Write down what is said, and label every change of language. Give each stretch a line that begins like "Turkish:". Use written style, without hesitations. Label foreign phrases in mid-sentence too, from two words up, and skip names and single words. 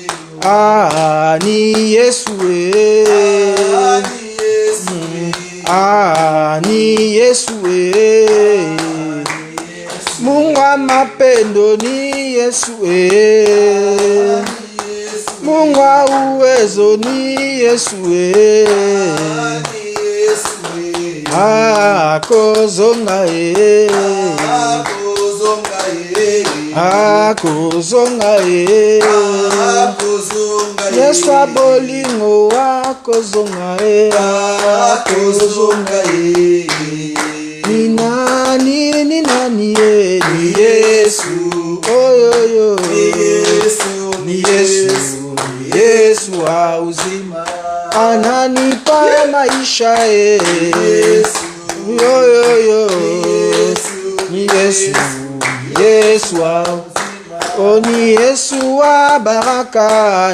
Swahili: Ni Yesu. Ni Yesu. Mungu wa mapendo ni Yesu. Mungu wa uwezo ni Yesu.
Lingala: Akozonga, akozonga, Yesu abolingo akozonga, akozonga,
Swahili: ni nani ni Yesu, oyoyo, ni Yesu, Yesu wa uzima, ananipa maisha, oyoyo, ni Yesu, Yesu wa uzima, ni Yesu wa baraka,